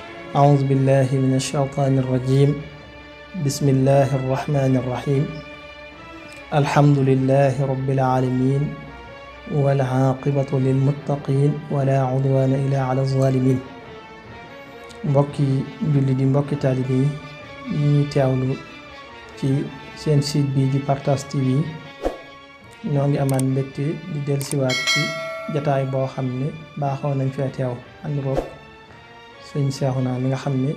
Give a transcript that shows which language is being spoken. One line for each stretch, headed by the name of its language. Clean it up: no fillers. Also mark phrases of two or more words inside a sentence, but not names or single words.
Arabic: أعوذ بالله من الشيطان الرجيم بسم الله الرحمن الرحيم الحمد لله رب العالمين والعاقبة للمتقين ولا عدوان إلا على الظالمين
Wolof: mbokki julli di mbokki taalibe yi ñuy teewlu ci seen site bi di Partage TV ñoo ngi amaat mbégte di dellusiwaat ci jataay boo xam ne baaxoo nañ fee teew ànd roog sëñ Seexuna mi nga xam ne